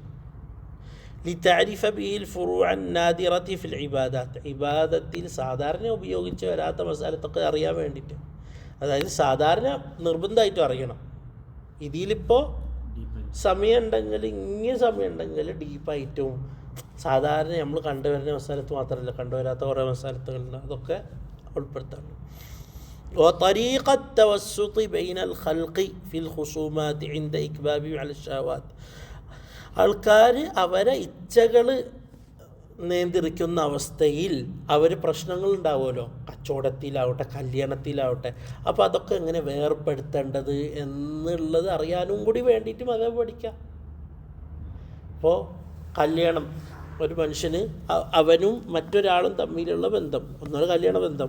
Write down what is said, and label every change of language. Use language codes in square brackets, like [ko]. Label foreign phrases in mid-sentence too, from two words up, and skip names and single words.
[ar] لتعرف به الفروع النادرة في العبادات, [ml] ഇബാദത്തിൽ സാധാരണ ഉപയോഗിച്ച് വരാത്ത മസാലത്തൊക്കെ അറിയാൻ വേണ്ടിയിട്ട്. അതായത് സാധാരണ നിർബന്ധമായിട്ടും അറിയണം. ഇതിലിപ്പോൾ സമയമുണ്ടെങ്കിൽ, സമയമുണ്ടെങ്കിൽ ഡീപ്പായിട്ടും സാധാരണ നമ്മൾ കണ്ടുവരുന്ന മസാലത്ത് മാത്രമല്ല, കണ്ടുവരാത്ത കുറേ മസാലത്തുകളുണ്ട്, അതൊക്കെ ഉൾപ്പെടുത്താണ്. [ar] وطريقة التوسط بين الخلق في الخصومات عند إكباب على الشهوات, [ml] ആൾക്കാർ അവരെ ഇച്ഛകൾ നിയന്ത്രിക്കുന്ന അവസ്ഥയിൽ അവർ പ്രശ്നങ്ങളുണ്ടാവുമല്ലോ, കച്ചവടത്തിലാവട്ടെ കല്യാണത്തിലാവട്ടെ. അപ്പോൾ അതൊക്കെ എങ്ങനെ വേർപ്പെടുത്തേണ്ടത് എന്നുള്ളത് അറിയാനും കൂടി വേണ്ടിയിട്ട് മതം പഠിക്കാം. ഇപ്പോൾ കല്യാണം, ഒരു മനുഷ്യന് അവനും മറ്റൊരാളും തമ്മിലുള്ള ബന്ധം, ഒന്നാണ് കല്യാണ ബന്ധം.